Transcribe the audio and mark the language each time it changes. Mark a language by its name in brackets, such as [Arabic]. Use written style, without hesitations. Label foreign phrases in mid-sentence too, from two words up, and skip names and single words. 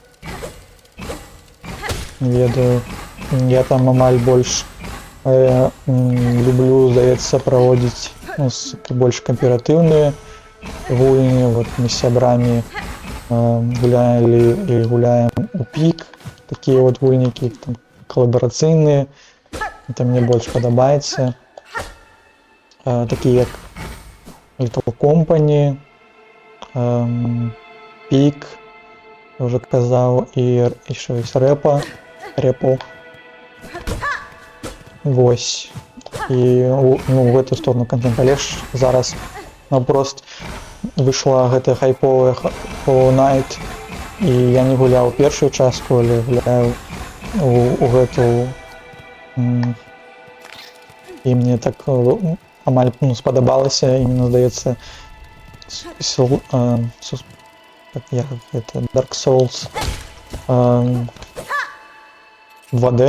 [Belarusian] Не ведаю, я там амаль больш люблю, здаецца, праводзіць больш кааператыўныя гульні. Вот мы з сябрамі гулялі і гуляем у пік, такія вот гульнікі там калабарацыйныя, [Russian] это мне [Belarusian] больш падабаецца, такія як Little Company, [Ukrainian] Пік, вже казав, і ще є репо. [Belarusian] Вось. І ну, [Russian] в эту сторону контент. [Belarusian] Але ж зараз напрост вийшла гэта хайповая Hollow Knight, і я не гуляў першую частку, але гуляю у гэту. І мне так амаль спадабалася, і мне здаецца, Dark Souls 2D,